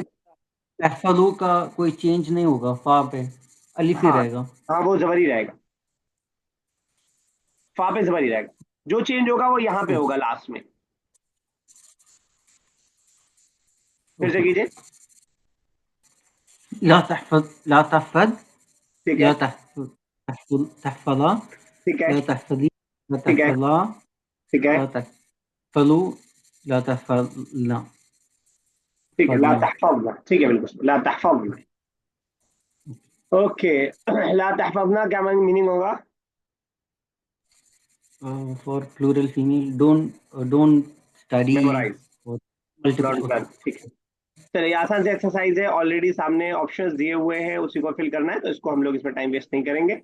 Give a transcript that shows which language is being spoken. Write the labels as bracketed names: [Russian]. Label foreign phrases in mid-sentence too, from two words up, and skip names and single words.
[Hindi] तहफ़्फ़ुज़ का कोई चेंज नहीं होगा, फा पे अलिफ ही हाँ, रहेगा। हाँ, वो जबर ही रहेगा, फा पे जबर ही रहेगा। जो चेंज होगा वो यहाँ पे ओके होगा लास्ट में। फिर से ओके। कीजिए। [Arabic] لا تحفظ, [Hindi] ठीक है, [Arabic] لا تحفظ، تحفظا, [Hindi] ठीक है, [Arabic] لا تحفظي، لا [Hindi] ठीक है, [Arabic] तहफ़्फ़ज़ा, [Hindi] ठीक है, [Arabic] لا تحفظوا، لا تحفظن, [Hindi] ठीक है। ला [Arabic] फ़ज़ना। [Hindi] तहफज़ना, ठीक है, बिल्कुल [Arabic] لا تحفظن. [Hindi] ओके। [Arabic] لا تحفظن [Hindi] क्या मीनिंग होगा? [English] for plural female, don't study मेमोराइज, [Hindi] और मल्टीपल। [English] डोंट ओके लर्न। [Hindi] ठीक है, चलिए, आसान से एक्सरसाइज है, ऑलरेडी सामने ऑप्शंस दिए हुए हैं, उसी को फिल करना है, तो इसको हम लोग इसमें [English] time waste [Hindi] नहीं करेंगे।